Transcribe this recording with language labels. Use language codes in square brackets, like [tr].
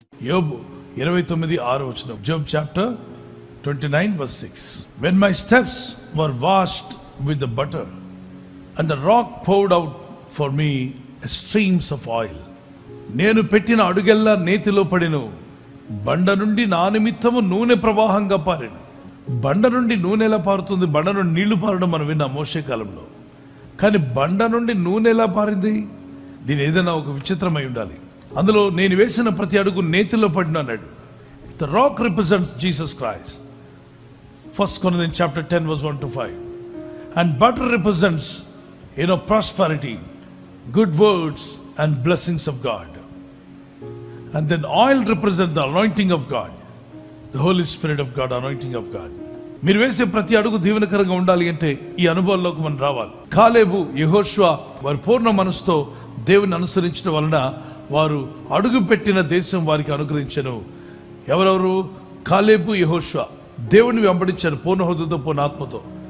[en] యోబు 29:6 Job chapter 29 verse 6. When my steps were washed with the butter and the rock poured out for me streams of oil. [te] నేను పెట్టిన అడుగెల్లా నేతిలో పడిను, బండ నుండి నా నిమిత్తము నూనె ప్రవాహంగా పారెను. బండ నుండి నూనె ఎలా పారుతుంది? బండ నుండి నీళ్లు పారడం మనం విన్నాం మోషే కాలంలో. కానీ బండ నుండి నూనె ఎలా పారింది? దీని ఏదైనా ఒక విచిత్రమై ఉండాలి. అందులో నేను వేసిన ప్రతి అడుగు నేతిలో పడిన అన్నాడు. [en] The rock represents Jesus Christ. 1 Corinthians chapter 10 verse 1 to 5. And butter represents, prosperity, good words and blessings of God. And then oil represents the anointing of God, the Holy Spirit of God, anointing of God. [te] మీరు వేసే ప్రతి అడుగు దీవెనకరంగా ఉండాలి అంటే ఈ అనుభవాల్లోకి మనం రావాలి. కాలేబు, యెహోషువ వారి పూర్ణ మనసుతో దేవుని అనుసరించడం వలన వారు అడుగు పెట్టిన దేశం వారికి అనుగ్రహించెను. ఎవరెవరు? కాలేబు, యెహోషువ దేవుని వెంబడించారు పూర్ణ హృదయంతో, పూర్ణ ఆత్మతో.